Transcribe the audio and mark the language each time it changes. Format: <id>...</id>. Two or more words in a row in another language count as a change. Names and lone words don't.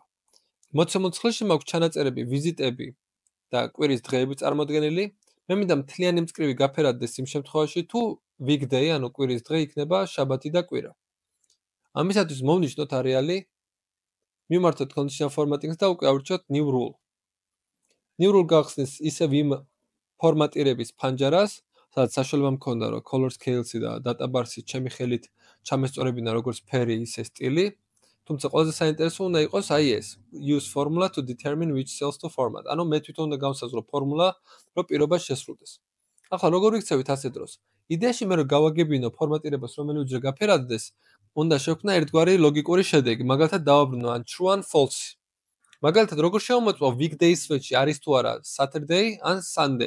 <ka>მოცემულ ცხრილში მაქვს ჩანაწერები, ვიზიტები და კვირის დღეები წარმოდგენილი. მე მინდა მთლიანი მწკრივი გაფერადდეს იმ შემთხვევაში, თუ weekday, ანუ კვირის დღე იქნება შაბათი და კვირა. ამისათვის მოვნიშნოთ არეალი, მივმართოთ</ka> <en>conditional formatting-ს</en> <ka>და უკვე ავირჩიოთ</ka> <en>new rule. new rule</en> <ka>გახსნის ისევ იმ ფორმატირების ფანჯარას, სადაც საშუალება მქონდა, რომ</ka> <en>color scales-ი</en> <ka>და</ka> <en>data bars-ი</en> <ka>ჩემი ხელით ჩამესწორებინა როგორც ფერი, ისე სტილი. თუმცა ყველაზე საინტერესო უნდა იყოს აი ეს,</ka> <en>use formula to determine which cells to format.</en> <ka>ანუ მე თვითონ უნდა გავსაზღვრო ფორმულა, რომ პირობა შესრულდეს. ახლა როგორ ვიქცევით ასეთ დროს? იდეაში მე რო გავაგებინო ფორმატირებას რომელი უჯრა გაფერადდეს, უნდა შევქმნა ერთგვარი ლოგიკური შედეგი, მაგალითად დავაბრუნო ან true ან false. მაგალითად როგორ შევამოწმო</ka> <en>weekday switch-ი</en> <ka>არის თუ არა Saturday ან Sunday.</ka>